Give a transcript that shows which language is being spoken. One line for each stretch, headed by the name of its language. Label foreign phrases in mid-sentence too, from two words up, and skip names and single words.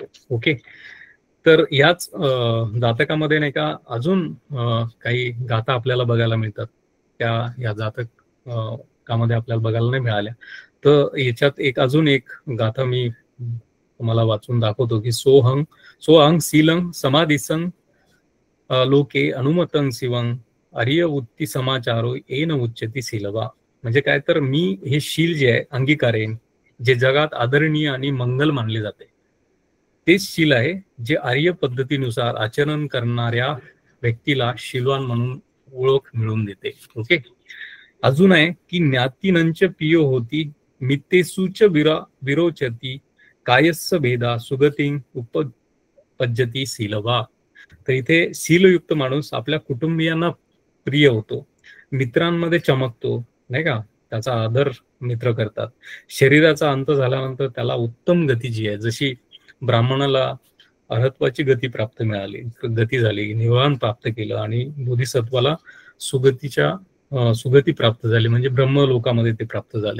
Marathi: ओके, तर याच जातकामध्ये नाही का अजून काही गाथा आपल्याला बघायला मिळतात, त्या या जातकामध्ये आपल्याला बघायला नाही मिळाल्या. तर याच्यात अजून एक गाथा मी तुम्हाला वाचून दाखवतो की
Pali: सोहंग सीलं समाधिसं लोके अनुमतं शिवं आर्य उत्ती समाचारो येन उच्चती सीलवा.
Marathi: म्हणजे काय तर मी हे शील जे आहे अंगीकारेन जे जगात आदरणीय आणि मंगल मानले जाते तेच शील आहे जे आर्य पद्धतीनुसार आचरण करणाऱ्या व्यक्तीला शीलवान म्हणून ओळख मिळवून देते.
Pali: ओके,
Marathi: अजून आहे की
Pali: ज्ञातीनंच पियो होती मित्तेसूच विरोचती कायस्स भेदा सुगतिं उपपज्जती सीलवा.
Marathi: तर इथे शीलयुक्त माणूस आपल्या कुटुंबियांना प्रिय होतो, मित्रांमध्ये चमकतो नाही का, त्याचा आदर मित्र करतात. शरीराचा अंत झाल्यानंतर त्याला उत्तम गती जी आहे, जशी ब्राह्मणाला अर्हत्वाची गती झाली, निवारण प्राप्त केलं आणि बोधिसत्वाला सुगती प्राप्त झाली म्हणजे ब्रह्मलोकामध्ये ते प्राप्त झाले.